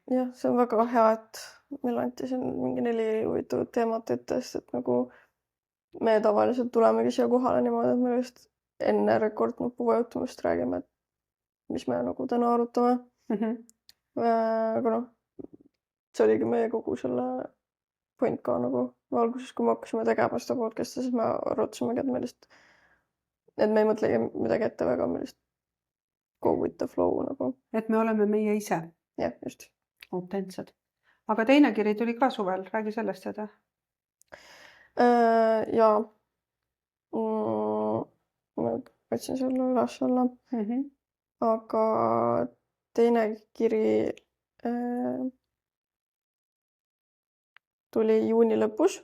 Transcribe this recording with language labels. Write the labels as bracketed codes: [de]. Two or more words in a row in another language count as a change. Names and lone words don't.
[et] Jah, see on väga hea, et meil anti siin mingi 4 huvitavat teemat ette, sest et nagu me tavaliselt tulemegi siia kohale niimoodi, et me just enne rekordnupu vajutamist räägime, et mis me nagu täna arutame. Aga noh, see oligi meie kogu selle point ka nagu alguses, kui me hakkasime tegema seda podcast'i, siis me arutasimegi, et me ei mõtlegi midagi ette väga, me lihtsalt [en] go with the flow [et] nagu. Et me oleme meie ise. Jah, just. Autentsed. Aga teine kiri tuli ka suvel, räägi sellest seda. Ja ma võtsin selle üles olla. Aga teine kiri tuli juuni lõpus.